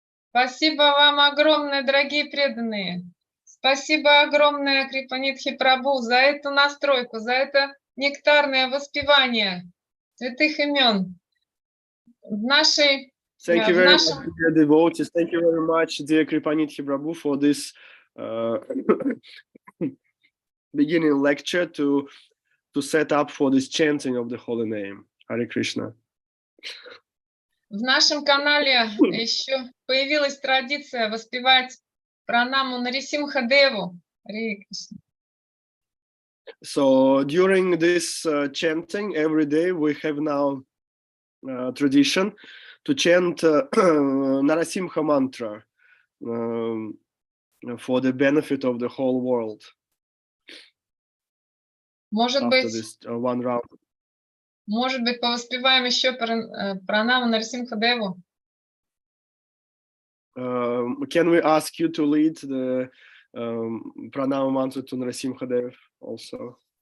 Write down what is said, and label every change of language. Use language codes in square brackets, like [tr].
[ru] Спасибо вам огромное, дорогие преданные. Спасибо огромное, Крипанидхи Прабху, за эту настройку, за это нектарное воспевание святых имен в нашей... [en] Thank you very much, dear devotees. Thank you very much, dear Kripanidhi Prabhu, for this beginning lecture to set up for this chanting of the holy name. Hare Krishna. [ru] В нашем канале еще появилась традиция воспевать пранаму Нарисимха-деву. Харе Кришна. [en] So during this chanting every day, we have now tradition to chant Narasimha mantra for the benefit of the whole world. [ru] Может [en] After [ru] быть, [en] this one round. [ru] Может быть, повоспеваем еще пранаму Нарисимха-деву? [en] Can we ask you to lead the pranama mantra to Narasimha Dev also?